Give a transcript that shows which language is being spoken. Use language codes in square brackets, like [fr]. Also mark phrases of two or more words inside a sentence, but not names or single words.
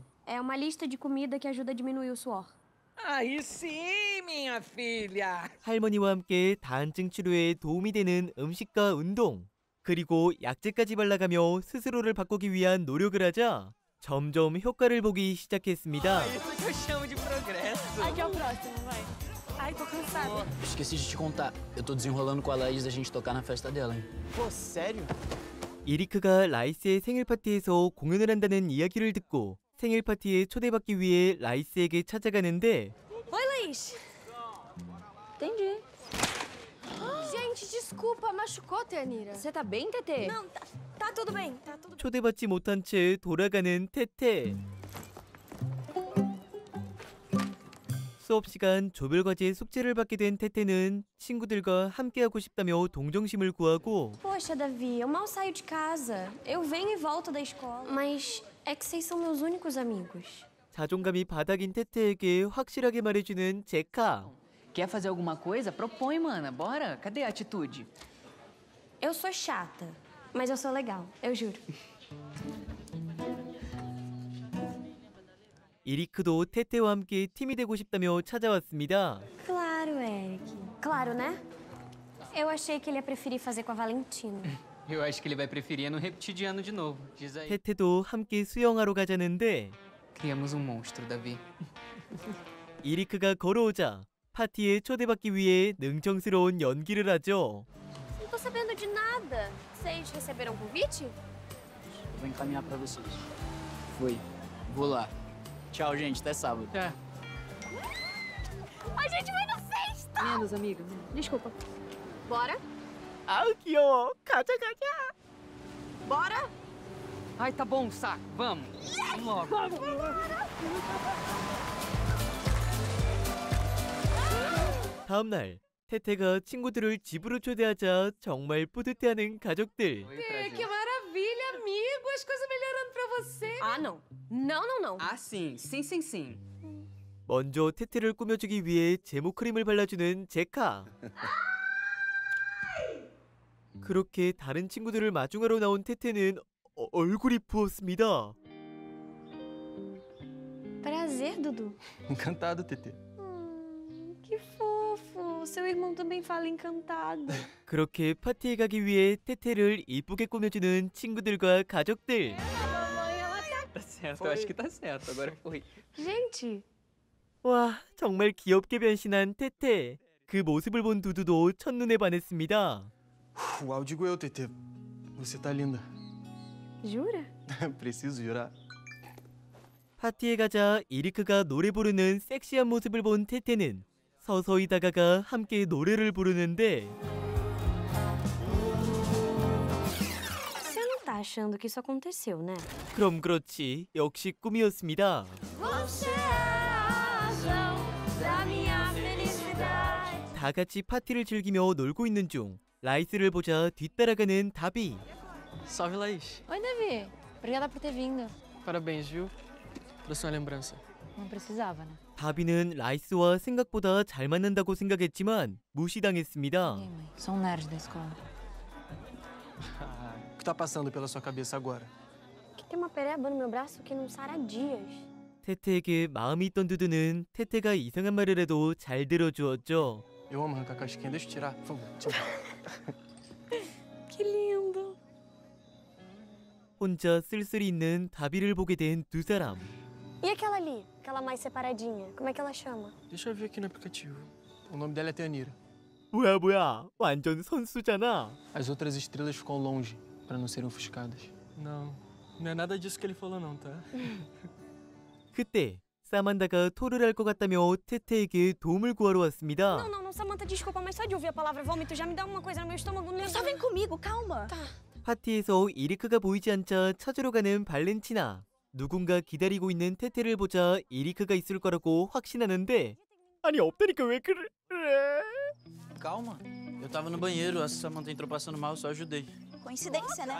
[pt] É uma lista de comida que ajuda a diminuir o suor. Aí sim, minha filha! [ko] 할머니와 함께 다한증 치료에 도움이 되는 음식과 운동, 그리고 약재까지 발라가며 스스로를 바꾸기 위한 노력을 하자 점점 효과를 보기 시작했습니다. [pt] Isso que eu chamo de progresso. Aqui é o próximo, vai. Ai, tô cansada. Esqueci de te contar. Eu tô desenrolando com a Laís da gente tocar na festa dela, hein? Pô, sério? [ko] 이리크가 라이스의 생일 파티에서 공연을 한다는 이야기를 듣고 생일 파티에 초대받기 위해 라이스에게 찾아가는데 [pt] Oi, Laís. Entendi. Gente, desculpa, machucou, Tenira? Você tá bem, Tetê? Não, tá tudo bem, tá tudo bem. [ko] 초대받지 못한 채 돌아가는 테테. 수업 시간 조별 과제 숙제를 받게 된 테테는 친구들과 함께하고 싶다며 동정심을 구하고 [pt] Poxa, Davi, eu mal saio de casa. Eu venho e volto da escola. Mas é que vocês são meus únicos amigos. [ko] 자존감이 바닥인 테테에게 확실하게 말해주는 제카. [pt] Quer fazer alguma coisa? Propõe, mana. Bora. Cadê a atitude? Eu sou chata, mas eu sou legal, eu juro. [ko] 이리크도 테테와 함께 팀이 되고 싶다며 찾아왔습니다. [pt] Claro, Eric. Claro, né? Eu achei que ele ia preferir fazer com a Valentina. Eu acho que ele vai preferir não repetir de ano de novo. Diz aí. [ko] 테테도 함께 수영하러 가자는데 [pt] Criamos um monstro, Davi. [ko] 이리크가 걸어오자 파티에 초대받기 위해 능청스러운 연기를 하죠. [pt] Não tô sabendo de nada. Vocês receberam convite? Eu vou encaminhar pra vocês. Foi. Vou lá. Tchau, gente. Até sábado. É. A gente vai na festa! Menos, amiga. Desculpa. Bora? [ko] 아우 귀여워. 가자 가자. [pt] Bora? Ai, tá bom, saco. Vamos. Vamos logo. [ko] 다음 날 테테가 친구들을 집으로 초대하자 정말 뿌듯해하는 가족들. [pt] Oi, prazer. maravilha, amigo! As coisas melhorando pra você. Ah, não. Não, não, não. Ah, sim. Sim, sim, sim. [ko] 먼저 테테를 꾸며주기 위해 제모 크림을 발라주는 제카. 그렇게 다른 친구들을 마중하러 나온 테테는 얼굴이 부었습니다. [pt] Prazer, Dudu. Encantado, TT. Que fofo. Seu irmão também fala encantado. [ko] 그렇게 파티에 가기 위해 테테를 이쁘게 꾸며주는 친구들과 가족들. [pt] Tá certo, eu acho que tá certo. Agora foi. Gente, [ko] 와, 정말 귀엽게 변신한 테테. 그 모습을 본 두두도 첫눈에 반했습니다. [pt] Uau, digo eu, TT. Você tá linda. jura? Preciso jurar. [ko] 파티에 가자 이리크가 노래 부르는 섹시한 모습을 본 테테는 서서히 다가가 함께 노래를 부르는데 [pt] Você não tá achando que isso aconteceu, né? [ko] 그럼 그렇지 역시 꿈이었습니다. [pt] Você é a razão da minha felicidade. [ko] 다 같이 파티를 즐기며 놀고 있는 중 라이스를 보자 뒤따라가는 다비. [pt] Salve, Laís. Oi, Davi. Obrigada por ter vindo. Parabéns, viu? Trouxe uma lembrança. Não precisava, né? [ko] 다비는 라이스와 생각보다 잘 맞는다고 생각했지만 무시당했습니다. [pt] E aí, mãe? Sou um nerd da escola. O que tá passando pela sua cabeça agora? Que tem uma pereba no meu braço que não sara há dias. [ko] 테테에게 마음이 있던 두두는 테테가 이상한 말을 해도 잘 들어주었죠. [pt] Eu amo arrancar casquinha. Deixa eu tirar, por favor. Tira. Que lindo. [ko] 혼자 쓸쓸히 있는 다비를 보게 된 두 사람. [pt] E aquela ali? Aquela mais separadinha. Como é que ela chama? Deixa eu ver aqui no aplicativo. O nome dela é Teanira. [ko] 뭐야 완전 선수잖아. [pt] As outras estrelas ficam longe, para não serem ofuscadas. Não, não é nada disso que ele falou não, tá? [ko] 그때 사만다가 토를 할 것 같다며 테테에게 도움을 구하러 왔습니다. [pt] Não, não, não, Samantha, desculpa, mas só de ouvir a palavra vômito já me dá uma coisa no meu estômago. Só vem comigo, calma. Tá. [ko] 파티에서 이리크가 보이지 않자 찾으러 가는 발렌티나. 누군가 기다리고 있는 테테를 보자 이리크가 있을 거라고 확신하는데 아니 없다니까 왜 그래? [pt] Calma. Eu tava no banheiro, a Samantha entrou passando mal, eu só ajudei. Coincidência, né?